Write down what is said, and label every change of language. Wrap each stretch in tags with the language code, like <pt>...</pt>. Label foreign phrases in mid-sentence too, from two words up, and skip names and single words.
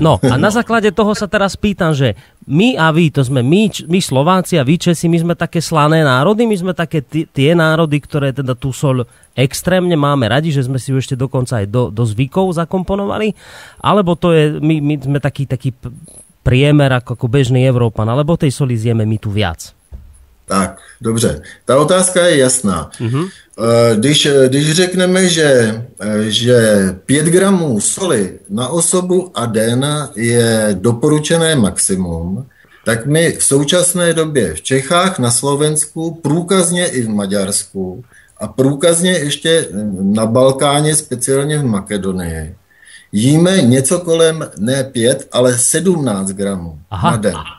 <sk>No, a na základe toho sa teraz pýtam, že my a vy, to sme my Slováci a vy Česi, my sme také slané národy, my sme také tie národy, ktoré teda tú soľ extrémne máme radi, že sme si ju ešte dokonca aj do zvykov zakomponovali, alebo to je, my sme taký priemer ako bežný Európan, alebo tej soli zjeme my tu viac?</sk> <cs>Tak, dobře. Ta otázka je jasná. Když řekneme, že 5 gramů soli na osobu a den je doporučené maximum, tak my v současné době v Čechách, na Slovensku, průkazně i v Maďarsku a průkazně ještě na Balkáně, speciálně v Makedonii, jíme něco kolem ne 5, ale 17 gramů na den.</cs>